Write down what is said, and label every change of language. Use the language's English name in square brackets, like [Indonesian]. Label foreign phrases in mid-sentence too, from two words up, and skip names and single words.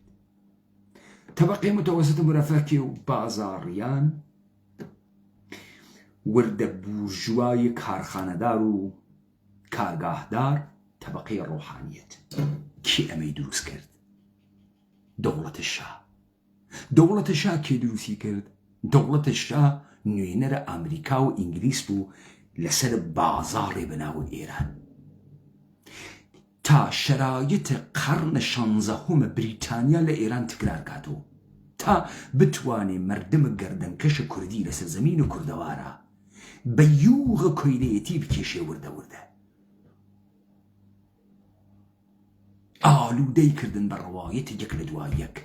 [Persian] طبقه متوسط مرفه که بازاریان، ورد بورژوای کارخانه‌دار و کارگاهدار، طبقه روحانیت. [Central Kurdish] کی امی دروست کرد؟ دولت شاه. دولت شاه کی دروستی کرد؟ دولت شاه نوێنەرە ئەمریکا و ئینگلیس بوو لەسەر بازاڕێ بەناو ئێران تا [Persian] شرایط قرن [Central Kurdish] 16 بریتانیا لە ئێران تکرار کاتەوە تا بتوانێ مردم گەردەنکەش کوردی لەسەر زەمین و کوردەوارە بە یوغە کۆیلەیەتی بکێشێ وردە وردە. ئالوودەی کردن بە ڕەوایەتی یەک لە دوای یەک.